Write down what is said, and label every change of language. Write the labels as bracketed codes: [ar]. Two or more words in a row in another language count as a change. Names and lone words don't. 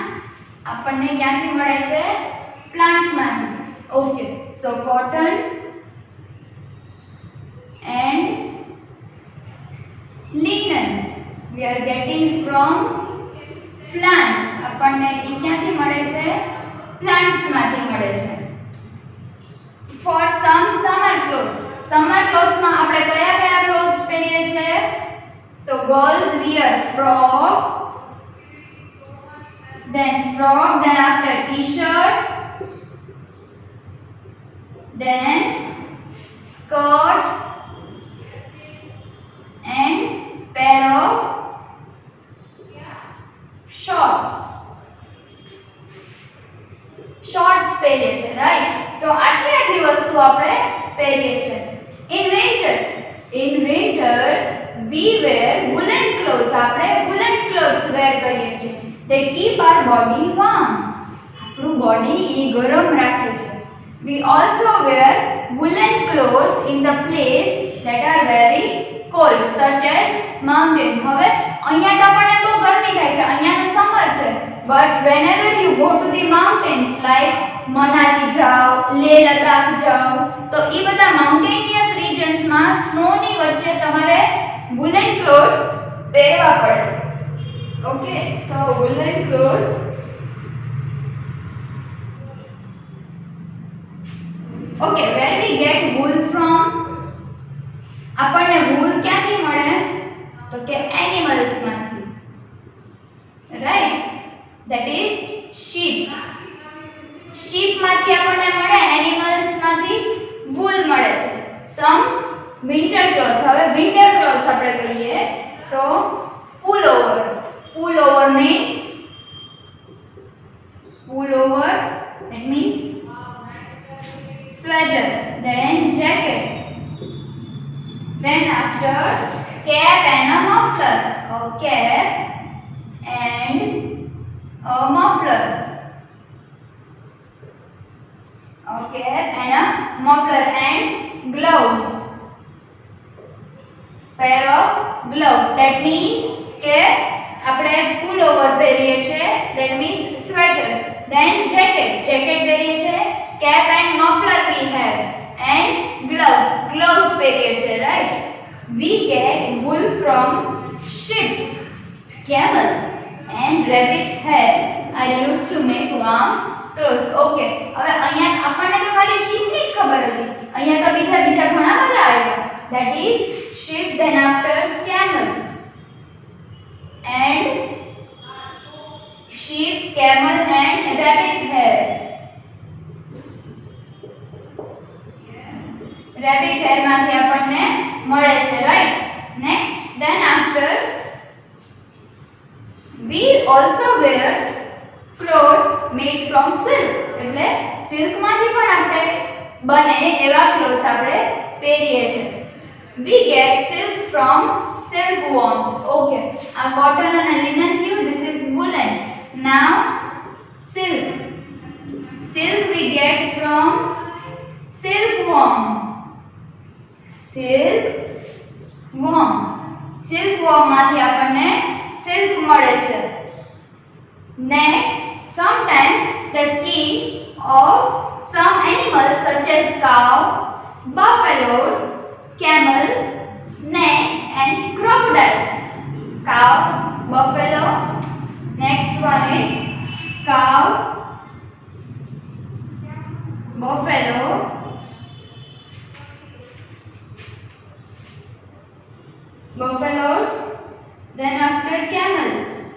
[gu] આપણને ક્યાંથી મળે છે? plants માંથી. [en] Okay, so cotton and linen we are getting from plants. [gu] આપણને ઈ ક્યાંથી મળે છે? plants માંથી મળે છે. [en] For some summer clothes, [gu] summer clothes માં આપણે કયા કયા clothes પહેરીએ છીએ? [en] તો girls wear frock, then after t-shirt, then skirt and pair of shorts. [gu] શોર્ટ્સ પહેરીએ છે, રાઈટ? તો આટલી વસ્તુ આપણે પહેરીએ છે. [en] In winter we wear woolen clothes. [gu] આપણે [en] woolen clothes [gu] વેર કરીએ છીએ. [en] they keep our body warm. [gu] આપણું બોડી ઈ ગરમ રાખે છે. [en] we also wear woolen clothes in the place that are very cold such as mountain. [gu] હવે અહીંયા તો આપણને બહુ ગરમી થાય છે, અહીંયા તો સમર છે. [en] But whenever you go to the mountains like Manali [gu] જાઓ, લેહ લદ્દાખ જાઓ, તો એ બધા [en] mountainous regions [gu] માં સ્નો ની વચ્ચે તમારે [en] woolen clothes [gu] પહેરવા પડે. [en] Okay, so woolen clothes. Okay, where we get wool from? [gu] આપણને wool ક્યાંથી મળે? તો કે એનિમલ્સ માંથી, રાઈટ? [en] that is sheep. [gu] sheep માંથી આપણને મળે, એનિમલ્સ માંથી wool મળે છે. [en] some winter clothes. [gu] હવે [en] winter clothes [gu] આપણે કહીએ તો pullover. [en] pullover means that means sweater. then jacket. then after cap and a muffler. cap and a muffler. Okay, and a muffler and gloves. pair of gloves. that means [gu] કે આપણે pullover પહેરીએ છે, [en] that means sweater. then jacket. jacket [gu] પહેરીએ છે. [en] cap and muffler we have, and gloves [gu] પહેરીએ છે, [en] right? we get wool from sheep, camel and rabbit hair are used to make warm clothes. [gu] Okay, હવે અહીંયા આપણને તો ખાલી sheep ની જ ખબર હતી, અહીંયા તો બીજા ઘણા બધા આવ્યા. [en] that is sheep, then after camel, and sheep, camel and rabbit hair. rabbit hair [gu] માંથી આપણને મળે છે, [en] right? next, then after we also wear clothes made from silk. [gu] એટલે silk માંથી પણ આપણે બને એવા clothes આપણે પહેરીએ છે. [en] we get silk from silkworms. [gu] okay, આ cotton અને linen થયું, [en] this is woolen. now silk we get from silkworm. [gu] silkworm માંથી આપણને silk મળે છે. [en] next, sometimes the skin of some animals such as cow, buffaloes, camel, snakes and crocodiles. cow, buffalo. next one is cow, buffalo, buffaloes, then after camels.